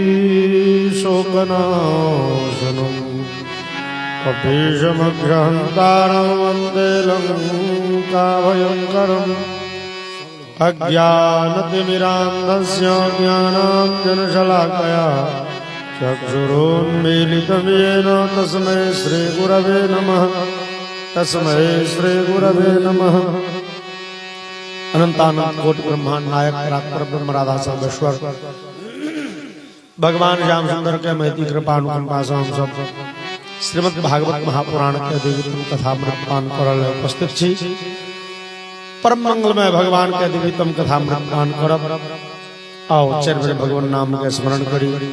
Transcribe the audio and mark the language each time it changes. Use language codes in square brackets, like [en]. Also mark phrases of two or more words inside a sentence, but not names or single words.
[sa] शोकनाशनं कपीशमघ्रहन्तारं वन्दे लङ्काभयङ्करम् अज्ञानतिमिरान्धस्य ज्ञानाञ्जनशलाकया चक्षुरुन्मीलितं येन तस्मै श्रीगुरवे नमः तस्मै श्रीगुरवे नमः। [mai] अनंतानंद कोटि ब्रह्मांड नायक परात्पर ब्रह्म राधा सर्वेश्वर भगवान श्याम सुंदर के महती कृपानुकंपा से हम सब श्रीमद् भागवत महापुराण के दिव्यतम कथा मृतपान करल उपस्थित छी। परम मंगलमय भगवान के दिव्यतम कथा मृतपान करब। आओ चरबे भगवान नाम के स्मरण करी।